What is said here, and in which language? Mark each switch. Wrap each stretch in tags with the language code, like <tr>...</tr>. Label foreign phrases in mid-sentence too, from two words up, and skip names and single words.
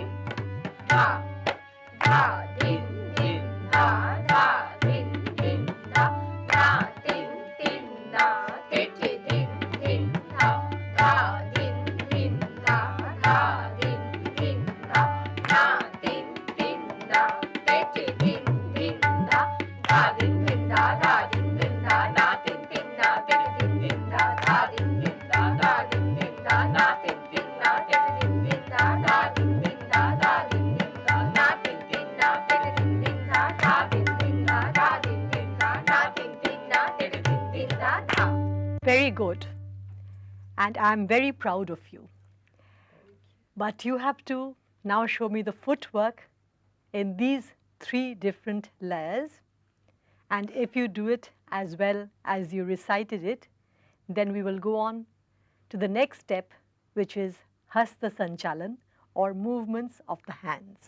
<en>Dha. Dha. Din. Din. Dha. Dha. Din. Din. Dha. Na. Din. Din. Na. Ke. Ke. Din. Din. Dha. Dha. Din. Din. Dha. Dha. Din. Din. Dha. Na. Din. Din. Na. Ke. Ke. Din. Din. Dha. Dha. Din. Din. Dha. Dha. Din. Din. Dha. Na. Din. Din. Na. Ke. Ke. Din. Din. Dha. Dha. Din. Din. Dha. Dha. Din. Din. Dha. Na. Din. Din. Na. Ke. Ke. Din. Din. Dha. Dha. Din. Din. Dha. Dha. Din. Din. Dha. Na. Din. Din. Na. Ke. Ke. Din. Din. Dha. Dha. Din. Din. Dha. Dha. Din. Din. Dha. Na. Din. Din. Na. Ke. Ke. Din. Din. Dha. Dha. Very good. And I am very proud of you. But you have to now show me the footwork in these 3 different layers. And if you do it as well as you recited it, then we will go on to the next step, which is Hasta Sanchalan or movements of the hands.</en>